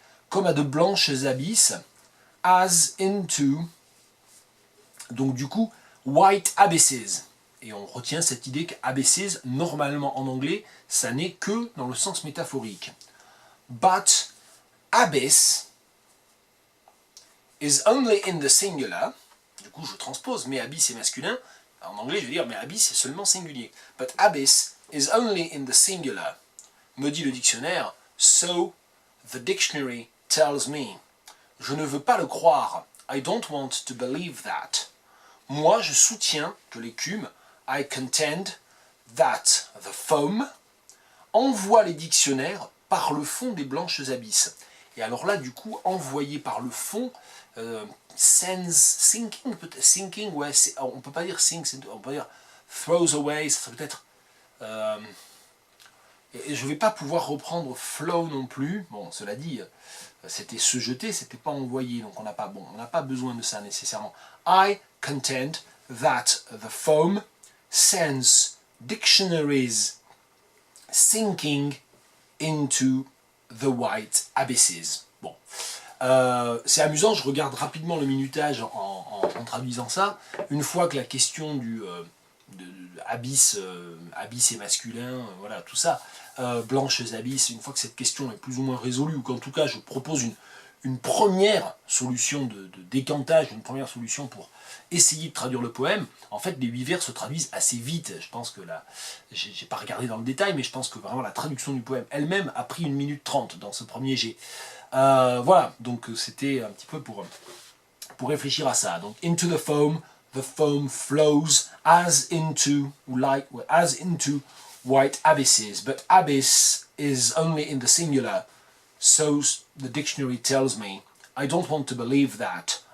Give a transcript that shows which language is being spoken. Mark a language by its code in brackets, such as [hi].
[fr] Comme à de blanches abysses, [en] as into, [fr] donc du coup, [en] white abysses. [fr] Et on retient cette idée qu'abysses, normalement en anglais, ça n'est que dans le sens métaphorique. [en] But abyss is only in the singular. [fr] Du coup, je transpose, mais abyss est masculin. En anglais, je vais dire, mais abyss est seulement singulier. [en] But abyss is only in the singular. [fr] Me dit le dictionnaire, [en] so the dictionary tells me. [fr] Je ne veux pas le croire. [en] I don't want to believe that. [fr] Moi, je soutiens que l'écume, [en] I contend that the foam, [fr] envoie les dictionnaires par le fond des blanches abysses. Et alors là, du coup, envoyé par le fond, sends, sinking, ouais, on ne peut pas dire sink, on peut dire throws away, ça serait peut-être... et je ne vais pas pouvoir reprendre flow non plus. Bon, cela dit, c'était se jeter, c'était pas envoyer, donc on n'a pas besoin de ça nécessairement. [en] I contend that the foam sends dictionaries sinking into the white abysses. [fr] Bon, c'est amusant, je regarde rapidement le minutage en traduisant ça. Une fois que la question du abysse et masculin, voilà, tout ça, blanches abysses, une fois que cette question est plus ou moins résolue, ou qu'en tout cas je propose une première solution de décantage, une première solution pour essayer de traduire le poème, en fait les 8 vers se traduisent assez vite. Je pense que là, j'ai pas regardé dans le détail, mais je pense que vraiment la traduction du poème elle-même a pris 1 minute 30 dans ce premier jet. Voilà, donc c'était un petit peu pour réfléchir à ça. [en] Donc, into the foam flows as into white abysses, but abyss is only in the singular, so the dictionary tells me. I don't want to believe that.